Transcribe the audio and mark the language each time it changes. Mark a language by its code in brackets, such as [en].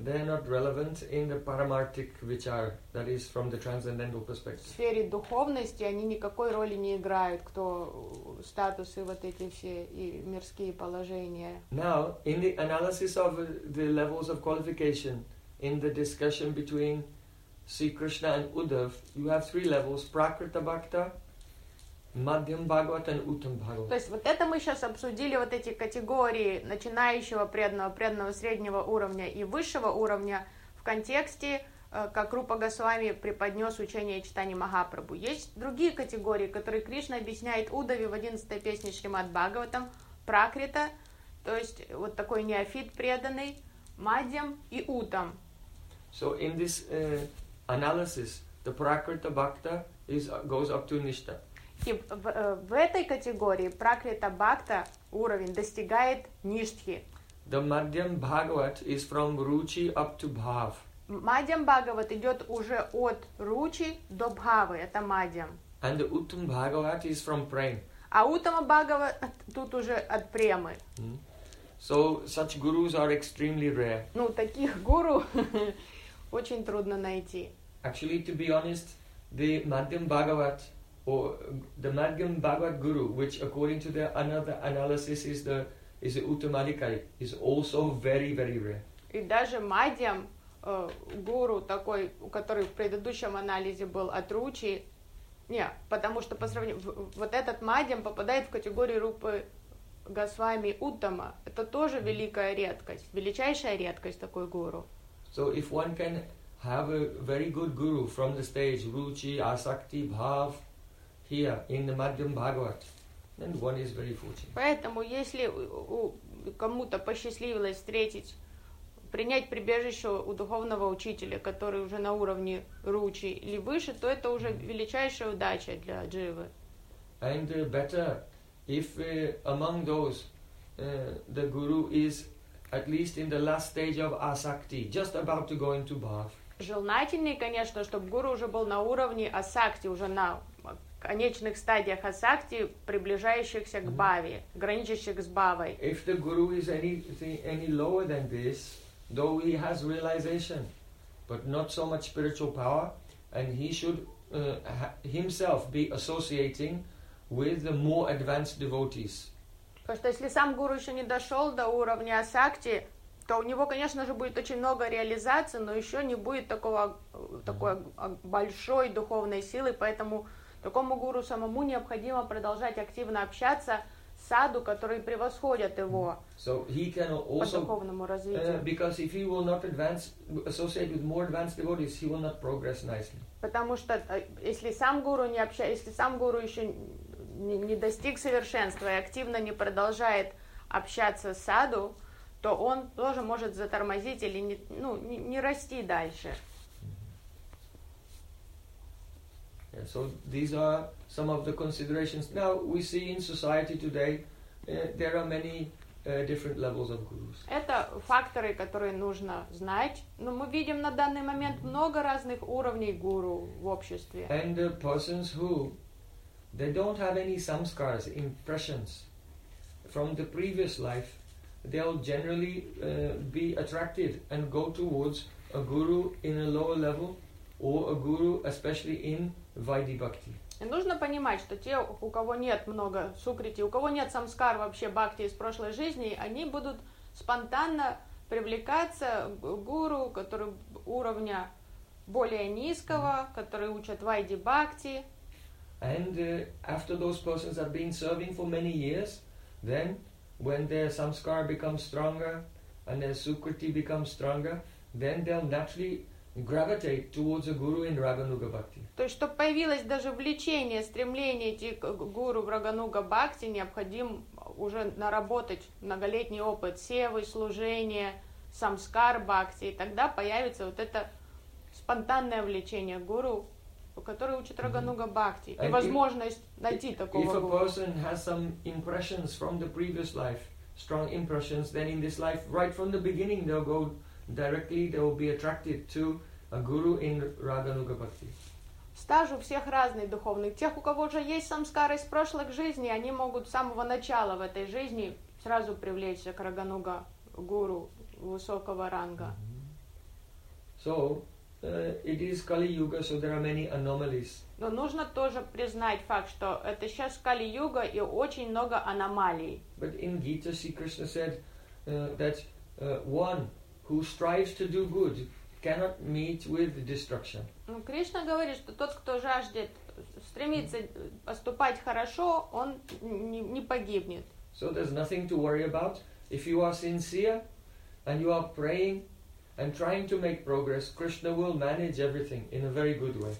[en] They are not relevant in the paramartic vichar, that is, from the transcendental perspective. [ru] В сфере духовности они никакой роли не играют, кто статусы вот эти все и мирские положения. [en] Now, in the analysis of the levels of qualification, in the discussion between Sri Krishna and Uddhav, you have three levels, Prakrita Bhakta, Madhyam Bhagavat and Uttam Bhagavat. [ru] То есть вот это мы сейчас обсудили, вот эти категории начинающего преданного, преданного среднего уровня и высшего уровня в контексте, как Рупа Госвами преподнес учение Чайтани Махапрабху. Есть другие категории, которые Кришна объясняет Удаве в 11-й песне Шримад Бхагаватам, Пракрита, то есть вот такой неофит преданный, Мадьям и Утам. [en] So in this analysis, the Prakrita Bhakta goes up to Nishta. [ru] И в этой категории Пракрита Бхакта уровень достигает ништхи. [en] The Madhyam Bhagavat is from Ruchi up to Bhav. [ru] Madhyam Bhagavat идет уже от Ruchi до Bhavы, это Madhyam. [en] And the Uttam Bhagavat is from Prem. [ru] А Uttama Bhagavat тут уже от Премы. [en] Mm. So such gurus are extremely rare. [ru] Ну, таких гуру очень трудно найти. [en] Actually, to be honest, the Madhyam Bhagavat or the Madhyam Bhagavat Guru, which according to the another analysis is the Uttamadikari, is also very, very rare. [ru] И даже Madhyam Guru такой, который в предыдущем анализе был от Ручи, не, потому что по сравнению вот этот Madhyam попадает в категорию Рупы Госвами Уттама. Это тоже великая редкость, величайшая редкость такой гуру. [en] So if one can have a very good guru from the stage Ruchi, Asakti, Bhav here in the Madhyam Bhagavat, then one is very fortunate. [ru] Поэтому если кому-то посчастливилось встретить, принять прибежище у духовного учителя, который уже на уровне Ручи или выше, то это уже величайшая удача для дживы. [en] And better if among those the guru is at least in the last stage of Asakti, just about to go into Bhav. [ru] Желательнее, конечно, чтобы гуру уже был на уровне Асакти, уже на конечных стадиях Асакти, приближающихся к Бхаве, граничащих с Бхавой. [en] If the guru is any lower than this, though he has realization, but not so much spiritual power, and he should himself be associating with the more advanced devotees. [ru] Потому что если сам гуру еще не дошел до уровня Асакти, то у него, конечно же, будет очень много реализации, но еще не будет такой большой духовной силы, поэтому такому гуру самому необходимо продолжать активно общаться с саду, которые превосходят его по духовному развитию. [en] Because if he will not advance, associate with more advanced devotees, he will not progress nicely. [ru] Потому что если сам гуру еще не достиг совершенства и активно не продолжает общаться с саду, то он тоже может затормозить или не расти дальше. Mm-hmm. [en] Yeah, so these are some of the considerations. Now we see in society today there are many different levels of gurus. [ru] Это факторы, которые нужно знать. Но мы видим на данный момент много разных уровней гуру в обществе. [en] And the persons who they don't have any samskaras, impressions from the previous life, they'll generally be attracted and go towards a guru in a lower level or a guru especially in Vaidhi Bhakti. [ru] И нужно понимать, что те, у кого нет много сукрити, у кого нет самскар вообще бхакти из прошлой жизни, они будут спонтанно привлекаться к гуру, который уровня более низкого, который учат Vaidhi Bhakti. [en] And after those persons have been serving for many years, then when their samskara becomes stronger and their sukriti becomes stronger, then they'll naturally gravitate towards a guru in Raganuga Bhakti. [ru] То есть, чтобы появилось даже влечение, стремление идти к гуру в Рагануга Бхакти, необходим уже наработать многолетний опыт севы, служения, самскар Бхакти, и тогда появится вот это спонтанное влечение к гуру, который учит Рагануга Бхакти, и возможность найти такого гуру. [en] If a person has some impressions from the previous life, strong impressions, then in this life, right from the beginning, they'll go directly, they will be attracted to a guru in Rāganuga Bhakti. [ru] Стаж у всех разный духовный. Тех, у кого уже есть самскары из прошлых жизней, они могут с самого начала в этой жизни сразу привлечься к Рагануга гуру высокого ранга. [en] So, it is Kali Yuga, so there are many anomalies. [ru] Но нужно тоже признать факт, что это сейчас Kali Yuga и очень много аномалий. [en] But in Gita, Sri Krishna said that one who strives to do good cannot meet with destruction. [ru] Кришна говорит, что тот, кто жаждет, стремится поступать хорошо, он не погибнет. [en] So there's nothing to worry about. If you are sincere and you are praying and trying to make progress, Krishna will manage everything in a very good way.